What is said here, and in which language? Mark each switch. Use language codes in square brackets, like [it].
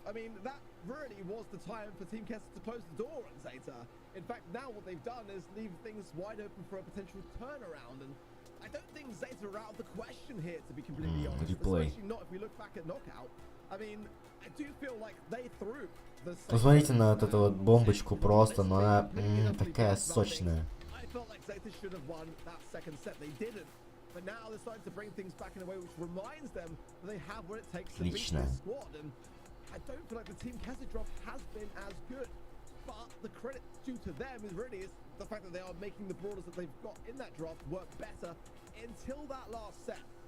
[en] I mean, that really was the time for Team Kessler to close the door on Zeta. In fact, now what they've done is leave things wide open for a potential turnaround, and I don't think Zeta are out of the question here, to be completely honest. Especially not if we look back at knockout. I mean, I do feel like they threw the. [ru] Посмотрите на вот эту вот бомбочку просто, но она такая сочная. [en] I felt like Zeta should have won that second set. They didn't. But now they're starting to bring things back in a way which reminds them that they have what it takes to beat this squad. And I don't feel like the Team Kessler drop has been as good, but the credit due to them is really the fact that they are making the brawlers that they've got in that drop work better until that last set.